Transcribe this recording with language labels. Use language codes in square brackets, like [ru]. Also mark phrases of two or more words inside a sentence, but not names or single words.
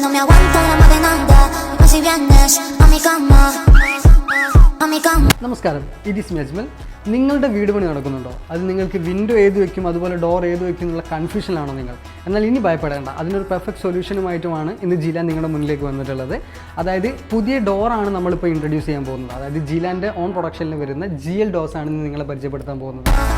[es] no me aguanto la más de nada. Y pues si vienes a mi cama, a mi cama. [ml] നമസ്കാരം, ഇത് ഈസ് മെജ്മൽ. നിങ്ങളുടെ വീട് പണി നടക്കുന്നുണ്ടോ? അത് നിങ്ങൾക്ക് വിൻഡോ ഏത് വയ്ക്കും, അതുപോലെ ഡോർ ഏത് വയ്ക്കും എന്നുള്ള കൺഫ്യൂഷനാണോ നിങ്ങൾ? എന്നാൽ ഇനി ഭയപ്പെടേണ്ട, അതിനൊരു പെർഫെക്റ്റ് സൊല്യൂഷനുമായിട്ടുമാണ് ഇന്ന് ജിലാൻ നിങ്ങളുടെ മുന്നിലേക്ക് വന്നിട്ടുള്ളത്. അതായത് പുതിയ ഡോറാണ് നമ്മളിപ്പോൾ ഇൻട്രൊഡ്യൂസ് ചെയ്യാൻ പോകുന്നത്. അതായത് ജിലാൻ്റെ ഓൺ പ്രൊഡക്ഷനിൽ വരുന്ന GL ഡോർസാണ് ഇന്ന് നിങ്ങളെ പരിചയപ്പെടുത്താൻ പോകുന്നത്.